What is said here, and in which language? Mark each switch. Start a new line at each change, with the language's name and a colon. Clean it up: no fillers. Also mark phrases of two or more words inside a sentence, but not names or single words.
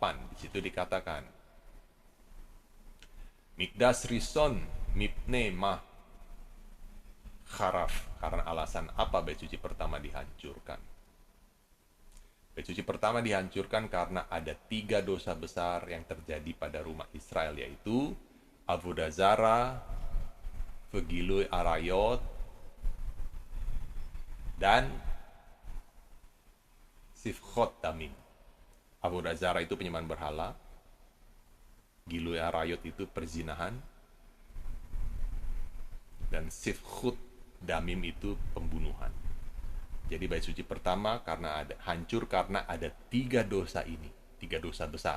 Indonesian: Di situ dikatakan,
Hebrew: מקדש ראשון מפני מה חרב,
Indonesian: karena alasan apa bait suci pertama dihancurkan? Bait suci pertama dihancurkan karena ada 3 dosa besar yang terjadi pada rumah Israel, yaitu
Hebrew: עבודה זרה, וגילוי עריות,
Indonesian: dan
Hebrew: שפיכות דמים. עבודה זרה
Indonesian: itu penyembahan berhala,
Hebrew: גילוי עריות
Indonesian: itu perzinahan, dan
Hebrew: שפיכות דמים
Indonesian: itu pembunuhan. Jadi bait suci pertama hancur karena ada 3 dosa ini, 3 dosa besar.